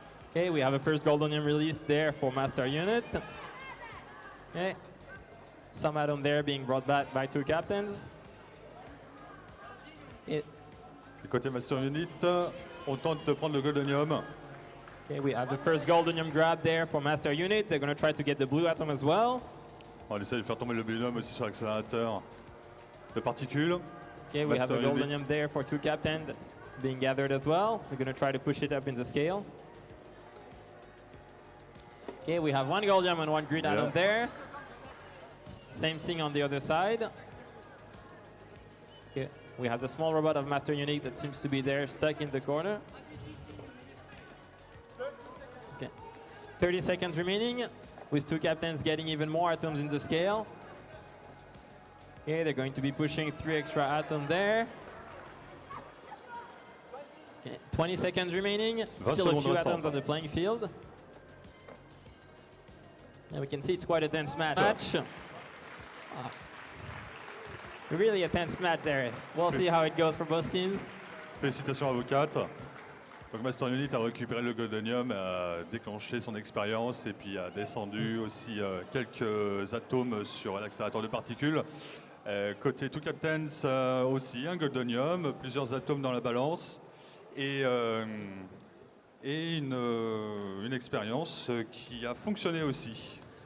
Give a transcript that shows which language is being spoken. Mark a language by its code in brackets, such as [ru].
[en] Okay, we have a first goldenium released there for Master Unit. Okay, some atom there being brought back by Two Captains. [fr] Et côté Master Unit, on tente de prendre le goldenium. [en] Okay, we have the first goldenium grab there for Master Unit. They're going to try to get the blue atom as well. [fr] On va essayer de faire tomber le binôme aussi sur l'accélérateur de particules. [en] Okay, we have a Master goldenium there for 2 captains that's being gathered as well. We're going to try to push it up in the scale. Okay, we have 1 goldenium and 1 grid Yeah. atom there. Same thing on the other side. Okay, we have the small robot of Master Unique that seems to be there, stuck in the corner. Okay, 30 seconds remaining, with 2 captains getting even more atoms in the scale. Okay, they're going to be pushing 3 extra atoms there. Okay, 20 seconds remaining, [fr] 20 [en] still a [fr] secondes [en] few [fr] restantes. [en] atoms on the playing field. And we can see it's quite a tense match. Ah. Really a tense match there. We'll see how it goes for both teams. [fr] Félicitations à vous 4. Donc Master Unit a récupéré le goldenium, a déclenché son expérience et puis a descendu aussi quelques atomes sur l'accélérateur de particules. Côté Two Captains aussi un goldenium, plusieurs atomes dans la balance et une expérience qui a fonctionné aussi.